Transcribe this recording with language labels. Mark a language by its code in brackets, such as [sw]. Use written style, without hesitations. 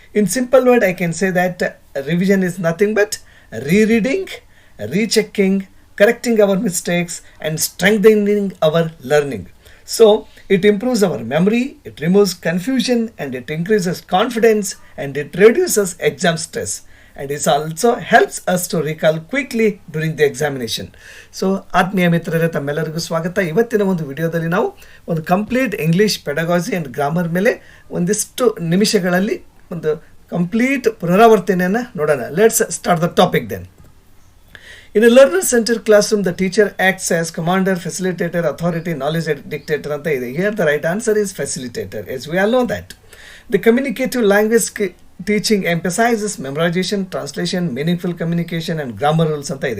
[en] In simple word I can say that revision is nothing but rereading, rechecking, correcting our mistakes and strengthening our learning. So it improves our memory, it removes confusion and it increases confidence and it reduces exam stress and it also helps us to recall quickly during the examination. [kn] So ಆತ್ಮೀಯ ಮಿತ್ರರೇ ತಮ್ಮೆಲ್ಲರಿಗೂ ಸ್ವಾಗತ. ಇವತ್ತಿನ ಒಂದು ವಿಡಿಯೋದಲ್ಲಿ ನಾವು ಒಂದು complete English pedagogy and grammar ಮೇಲೆ ಒಂದಿಷ್ಟು ನಿಮಿಷಗಳಲ್ಲಿ ಒಂದು ಕಂಪ್ಲೀಟ್ ಪುನರಾವರ್ತನೆಯನ್ನು ನೋಡೋಣ. [en] Let's start the topic then. In a learner-centered classroom, the teacher acts as commander, facilitator, authority, knowledge dictator. Here the right answer is facilitator, as we all know that. The communicative language teaching emphasizes memorization, translation, meaningful communication and grammar rules.